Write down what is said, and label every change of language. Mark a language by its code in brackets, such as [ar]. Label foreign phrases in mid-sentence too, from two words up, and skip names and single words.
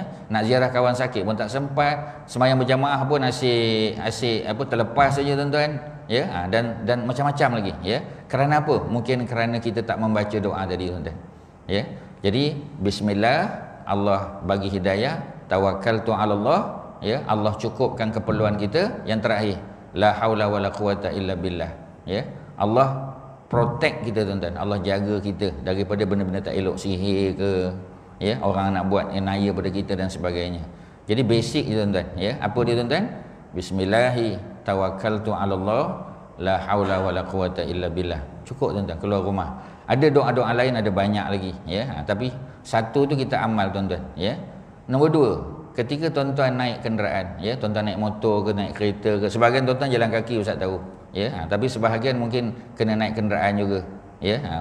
[ms] Nak ziarah kawan sakit pun tak sempat. Sembahyang berjamaah pun asyik apa terlepas saja, tuan-tuan, ya. Dan macam-macam lagi, ya. Kerana apa? Mungkin kerana kita tak membaca doa tadi, tuan-tuan, ya. Jadi bismillah, Allah bagi hidayah, [ar] توكلت على الله, ya. [ms] Allah cukupkan keperluan kita. Yang terakhir, [ar] لا حول ولا قوة إلا بالله, ya. [ms] Allah protect kita, tuan-tuan. Allah jaga kita daripada benda-benda tak elok, sihir ke, ya, orang nak buat yang naya pada kita dan sebagainya. Jadi basic je, tuan-tuan, ya. Apa dia, tuan-tuan? [ar] بسم الله توكلت على الله لا حول ولا قوة إلا بالله. [ms] Cukup, tuan-tuan, keluar rumah. Ada doa-doa lain, ada banyak lagi, ya. Tapi satu tu kita amal, tuan-tuan, ya. Nombor 2, ketika tuan-tuan naik kenderaan, ya, tuan-tuan naik motor ke, naik kereta ke, sebahagian tuan-tuan jalan kaki, ustaz tahu, ya. Tapi sebahagian mungkin kena naik kenderaan juga, ya.